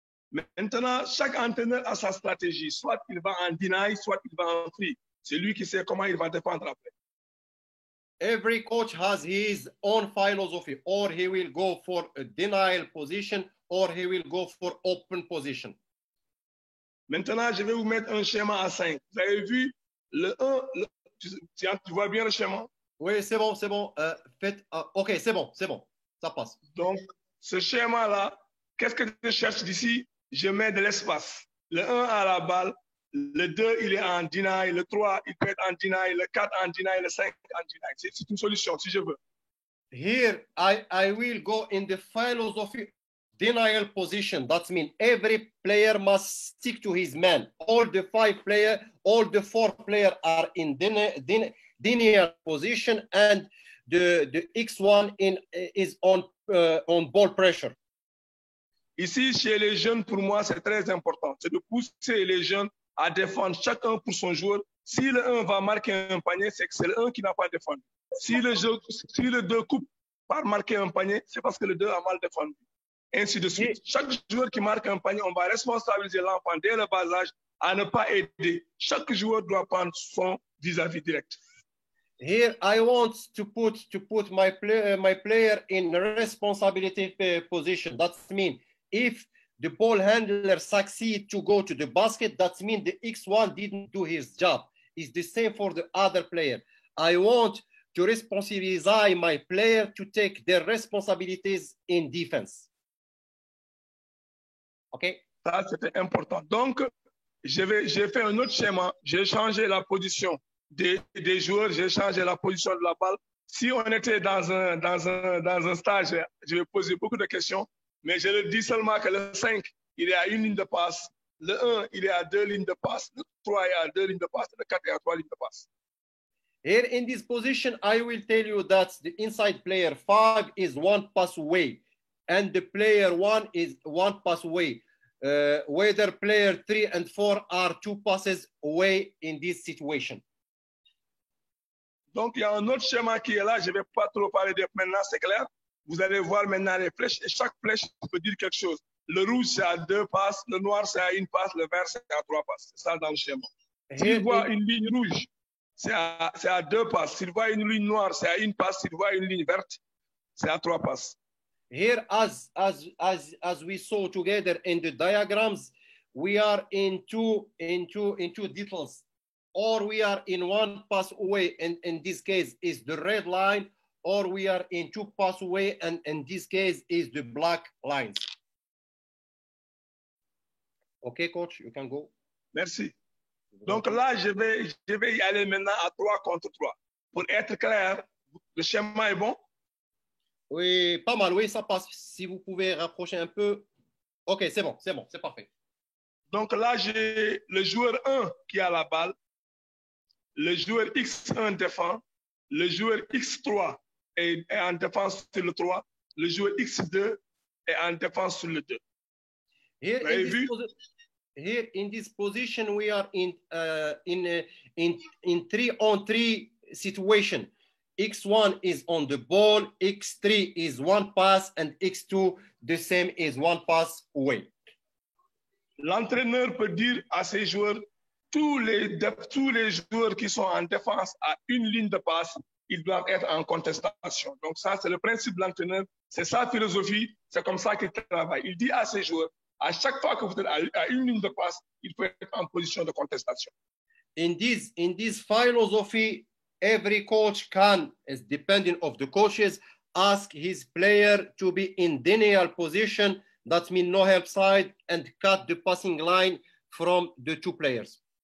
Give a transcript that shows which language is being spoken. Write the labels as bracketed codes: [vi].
[fr] Maintenant, chaque entraîneur a sa stratégie. Soit il va en deny, soit il va en free. C'est lui qui sait comment il va défendre après. [en] Every coach has his own philosophy, or he will go for a denial position, or he will go for open position. [fr] Maintenant, je vais vous mettre un schéma à 5. Vous avez vu le 1, tu vois bien le schéma? Oui, c'est bon, c'est bon. OK, c'est bon, ça passe. Donc, ce schéma-là, qu'est-ce que je cherche d'ici? Je mets de l'espace. Le 1 a la balle, le 2, il est en deny, le 3, il peut être en deny, le 4 en deny, le 5 en deny. C'est une solution, si je veux. [en] Here, I will go in the philosophy denial position. That means every player must stick to his man. All the 4 players are in denial position, and the X1 is on ball pressure. [fr] Ici, chez les jeunes, pour moi, c'est très important. C'est de pousser les jeunes à défendre chacun pour son joueur. Si le 1 va marquer un panier, c'est que c'est le 1 qui n'a pas défendu. Si le 2 coupe par marquer un panier, c'est parce que le 2 a mal défendu. Ainsi de suite. Chaque joueur qui marque un panier, on va responsabiliser l'enfant dès le bas âge à ne pas aider. Chaque joueur doit prendre son vis-à-vis direct. [en] Here, I want to put my player in responsibility position. That means if the ball handler succeed to go to the basket, that means the X1 didn't do his job. It's the same for the other player. I want to responsibilize my player to take their responsibilities in defense. OK? [fr] Ça, c'était important. Donc, j'ai fait un autre schéma. J'ai changé la position des joueurs. J'ai changé la position de la balle. Si on était dans un stage, je vais poser beaucoup de questions. Mais je le dis seulement que le 5, il est à une ligne de passe. Le 1, il est à 2 lignes de passe. Le 3 est à 2 lignes de passe. Le 4 est à 3 lignes de passe. [en] Here in this position, I will tell you that the inside player 5 is 1 pass away, and the player 1 is 1 pass away. Whether player 3 and 4 are 2 passes away in this situation. [fr] Donc, il y a un autre schéma qui est là. Je ne vais pas trop parler de maintenant, c'est clair. Vous allez voir maintenant les flèches, et chaque flèche peut dire quelque chose. Le rouge, c'est à 2 passes, le noir, c'est à 1 passe, le vert, c'est à 3 passes. C'est ça dans le schéma. S'il voit une ligne rouge, c'est à 2 passes. S'il voit une ligne noire, c'est à 1 passe. S'il voit une ligne verte, c'est à 3 passes. [en] Here, as we saw together in the diagrams, we are into details, or we are in 1 pass away, and in this case is the red line, or we are in 2 pass away, and in this case is the black lines. Okay, coach, you can go. [fr] Merci. Donc là, je vais y aller maintenant à 3 contre 3. Pour être clair, le schéma est bon? Oui, pas mal, oui, ça passe. Si vous pouvez rapprocher un peu. OK, c'est bon, c'est parfait. Donc là, j'ai le joueur 1 qui a la balle. le joueur X1 défend, le joueur X3 est en défense sur le 3, le joueur X2 est en défense sur le 2. [en] Here, in this position, we are in 3-on-3 situation. X1 is on the ball, X3 is one pass, and X2 the same is one pass away. [fr] L'entraîneur peut dire à ses joueurs, tous les joueurs qui sont en défense à une ligne de passe, ils doivent être en contestation. Donc ça, c'est le principe de l'entraîneur, c'est sa philosophie, c'est comme ça qu'il travaille. Il dit à ses joueurs, à chaque fois que vous êtes à une ligne de passe, il faut être en position de contestation. [en] In this philosophy, every coach can, as depending of the coaches, ask his player to be in denial position. That means no help side and cut the passing line from the two players.